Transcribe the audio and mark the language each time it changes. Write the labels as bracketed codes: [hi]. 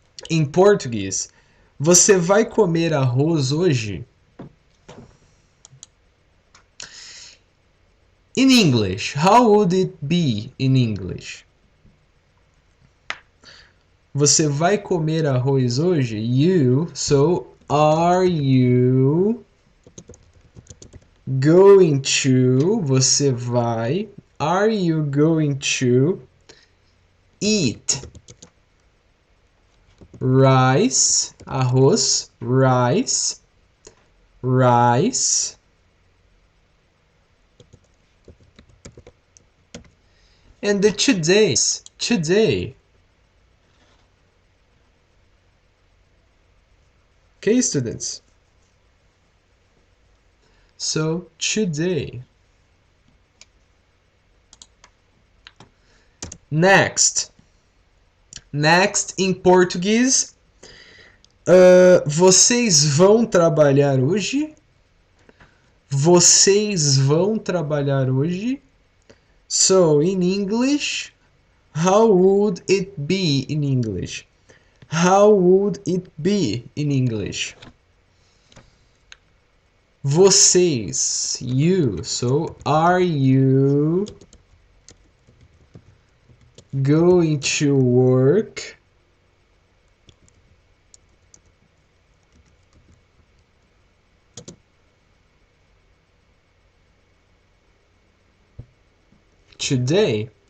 [pt] Em português, você vai comer arroz hoje? [en] In English, how would it be in English? [pt] Você vai comer arroz hoje? [en] You, so are you going to, [pt] você vai, [en] are you going to eat rice, arroz, rice, rice, and the today. Okay, students? So, today. [pt] Next em português. Vocês vão trabalhar hoje? Vocês vão trabalhar hoje? [en] So, in English, how would it be in English? How would it be in English? Vocês, you. So, are you going to work today?